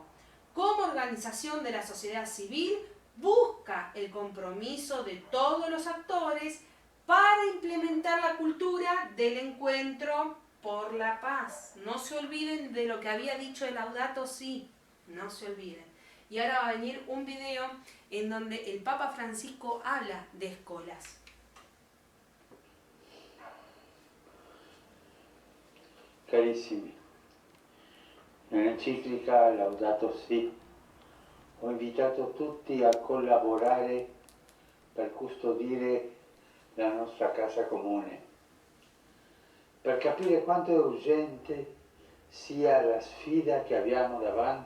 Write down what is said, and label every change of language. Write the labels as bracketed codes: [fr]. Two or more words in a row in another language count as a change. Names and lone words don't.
[es] Como organización de la sociedad civil, busca el compromiso de todos los actores para implementar la cultura del encuentro por la paz. No se olviden de lo que había dicho el Laudato Si, no se olviden. Y ahora va a venir un video en donde el Papa Francisco habla de escuelas. [it] Carissimi, nell'enciclica Laudato Si ho invitato tutti a collaborare per custodire la nostra casa comune, per capire quanto è urgente sia la sfida che abbiamo davanti.